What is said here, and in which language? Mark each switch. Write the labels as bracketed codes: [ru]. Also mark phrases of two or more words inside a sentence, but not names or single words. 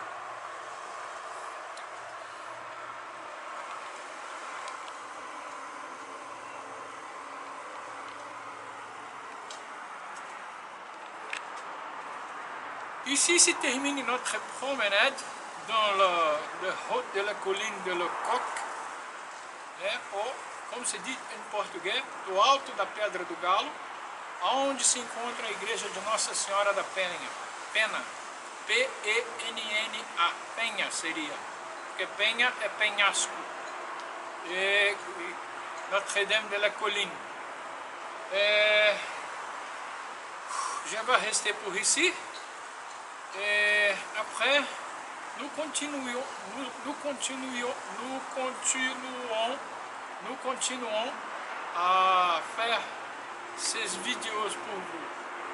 [fr] Ici se termine notre promenade dans le haut de la colline de la Coque, [pt] ou, como se diz em português, do alto da Pedra do Galo, onde se encontra a igreja de Nossa Senhora da Penha, P-E-N-N-A, Penha seria, porque Penha é penhasco, [fr] et Notre-Dame de la Colline. Je vais rester pour ici. Et après, nous continuons à faire ces vidéos pour vous.